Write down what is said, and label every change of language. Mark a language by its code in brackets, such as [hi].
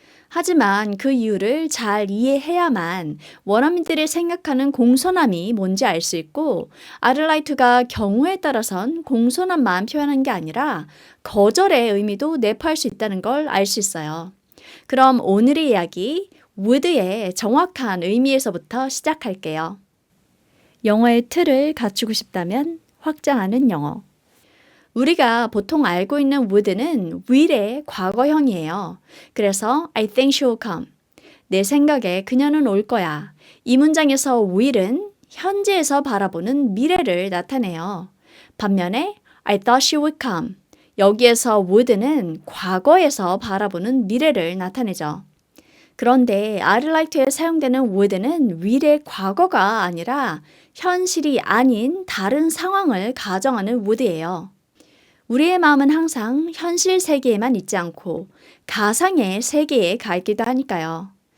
[ko] 하지만 그 이유를 잘 이해해야만 원어민들이 생각하는 공손함이 뭔지 알 수 있고 아르라이트가 경우에 따라선 공손함만 표현한 게 아니라 거절의 의미도 내포할 수 있다는 걸 알 수 있어요. 그럼 오늘의 이야기 would의 정확한 의미에서부터 시작할게요. 영어의 틀을 갖추고 싶다면 확장하는 영어. 우리가 보통 알고 있는 would는 will의 과거형이에요. 그래서 [en] I think she will come. [ko] 내 생각에 그녀는 올 거야. 이 문장에서 will은 현재에서 바라보는 미래를 나타내요. 반면에 [en] I thought she would come. [ko] 여기에서 would는 과거에서 바라보는 미래를 나타내죠. 그런데 I'd like to에 사용되는 would는 will의 과거가 아니라 현실이 아닌 다른 상황을 가정하는 would예요. 우리의 마음은 항상 현실 세계에만 있지 않고 가상의 세계에 가 있기도 하니까요.